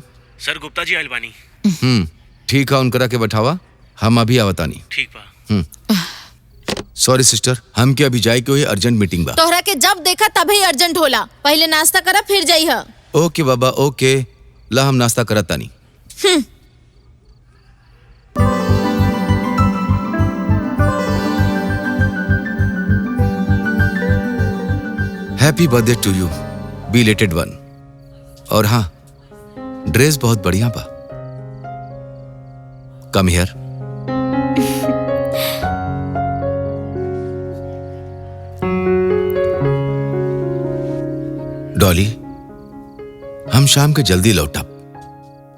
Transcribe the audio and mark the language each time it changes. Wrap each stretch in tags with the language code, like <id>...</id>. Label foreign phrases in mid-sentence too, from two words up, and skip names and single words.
<bho>सर, गुप्ता जी आइल बानी। ठीक है, उनकरा के बैठावा, हम अभी आवतानी। ठीक बा।</bho> <en>sorry sister,</en> <bho>हम के अभी जाए के हुई</bho> <en>urgent meeting</en> <bho>बा। तोहरा के जब देखा तभी अर्जेंट होला। पहले नाश्ता करा फिर जाइहा। ओके बाबा, ओके। ला हम नाश्ता करत तानी।</bho> <en>happy birthday to you, belated one.</en> <bho>और हाँ, ड्रेस बहुत बढ़िया बा।</bho> <en>come here.</en> <bho>डॉली, हम शाम के जल्दी लौटब।</bho>